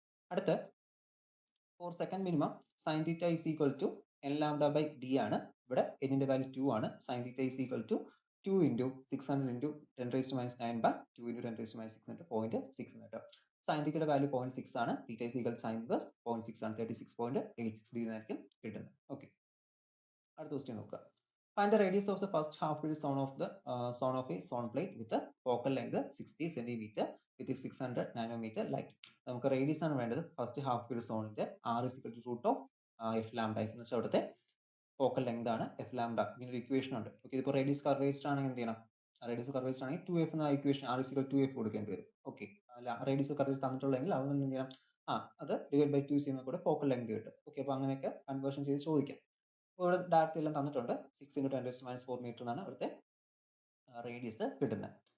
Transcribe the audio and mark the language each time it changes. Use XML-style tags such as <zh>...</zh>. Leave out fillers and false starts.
<ml>അടുത്ത four second minimum sine theta is equal to n lambda by d ആണ്. ഇവിടെ n ന്റെ value 2 ആണ്. Sine theta is equal to 2 into 600 into 10⁻9 by 2 into 10⁻6 into 0.6 എന്ന് കിട്ടും. Sign തീറ്റയുടെ value 0.6 ആണ്, theta is equal to sine inverse 0.6 ആണ്, 36.86 degree ആയിരിക്കും കിട്ടുന്നത്. ഓക്കെ, അടുത്ത ക്വസ്റ്റ്യൻ നോക്കുക,</ml> <en>find the radius of the first half field zone of a zone plate with a focal length 60 centimeter with 600 nanometer light.</en> <ml>നമുക്ക് radius ആണ് വേണ്ടത് first half field സോണിന്റെ.</ml> <en>r is equal to root of f lambda,</en> <ml>എന്ന് വെച്ചാൽ അവിടുത്തെ focal length ആണ്</ml> <en>f lambda.</en> <ml>ഇങ്ങനെ ഒരു ഇക്വേഷൻ ഉണ്ട്. ഓക്കെ, ഇതിപ്പോൾ റേഡിയസ് കർവേച്ചർ ആണെങ്കിൽ എന്ത് ചെയ്യണം, റേഡിയസ് കർവേച്ചർ ആണെങ്കിൽ 2f എന്ന equation</ml> <en>r is equal to 2f</en> <ml>കൊടുക്കേണ്ടി വരും. ഓക്കെ, റേഡിയസ് കർവേച്ചർ തന്നിട്ടുള്ളെങ്കിൽ അവിടെ നിന്ന് എന്ത് ചെയ്യണം, അത് ഡിവൈഡ് ബൈ 2 ചെയ്യുമ്പോൾ കൂടെ ഫോക്കൽ ലെങ്ത് കിട്ടും. ഓക്കെ, അപ്പോൾ അങ്ങനെയൊക്കെ കൺവേർഷൻ ചെയ്ത് ചോദിക്കാം. ഇവിടെ ഡയറക്റ്റ് എല്ലാം തന്നിട്ടുണ്ട്, 6 × 10⁻4 മീറ്റർ എന്നാണ് ഇവിടുത്തെ റേഡിയസ് കിട്ടുന്നത്.</ml>